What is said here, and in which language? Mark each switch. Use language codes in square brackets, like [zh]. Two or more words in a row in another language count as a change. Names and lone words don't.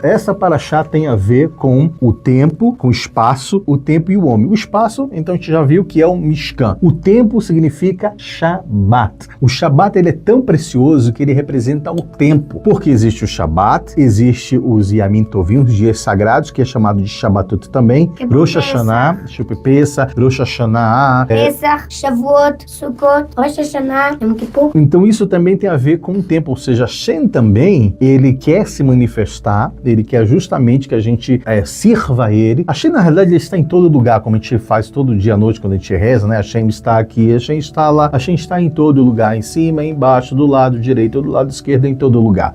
[pt] Essa paraxá tem a ver com o tempo, com o espaço, o tempo e o homem. O espaço, então a gente já viu que é o Mishkan. O tempo significa Shabbat. O Shabbat ele é tão precioso que ele representa o tempo. Porque existe o Shabbat, existe os [he] ימים טובים, [pt] os dias sagrados, que é chamado de Shabbatot também. Rosh Hashanah, Pesach, Rosh Hashanah, Pesach, Shavuot, Sukkot, Rosh Hashanah, Yom Kippur. Então isso também tem a ver com o tempo, ou seja, Hashem também, ele quer se manifestar, ele quer justamente que a gente sirva a ele. Hashem, na realidade, ele está em todo lugar, como a gente faz todo dia à noite quando a gente reza, né? Hashem está aqui, Hashem está lá, Hashem está em todo lugar, em cima, embaixo, do lado direito, do lado esquerdo, em todo lugar.